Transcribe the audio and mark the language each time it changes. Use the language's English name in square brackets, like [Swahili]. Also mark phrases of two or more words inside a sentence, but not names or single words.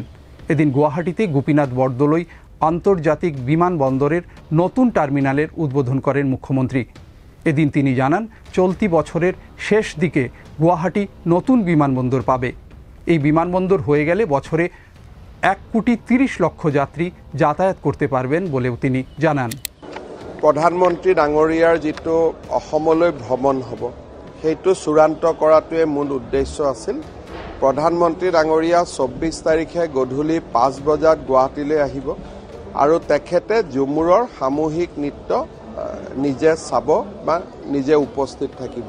[Bangla] এদিন গুয়াহাটিতে গোপীনাথ বরদলৈ আন্তর্জাতিক বিমানবন্দরের নতুন টার্মিনালের উদ্বোধন করেন মুখ্যমন্ত্রী। এদিন তিনি জানান, চলতি বছরের শেষ দিকে গুয়াহাটি নতুন বিমানবন্দর পাবে। এই বিমানবন্দর হয়ে গেলে বছরে 1,30,00,000 যাত্রী যাতায়াত করতে পারবেন বলেও তিনি জানান। [Assamese] প্ৰধানমন্ত্ৰী ডাঙৰীয়াৰ যিটো অসমলৈ ভ্ৰমণ হ'ব সেইটো চূড়ান্ত কৰাটোৱে মূল উদ্দেশ্য আছিল। প্ৰধানমন্ত্ৰী ডাঙৰীয়া 24 তাৰিখে গধূলি 5 বজাত গুৱাহাটীলৈ আহিব আৰু তেখেতে ঝুমুৰৰ সামূহিক নৃত্য নিজে চাব বা নিজে উপস্থিত থাকিব।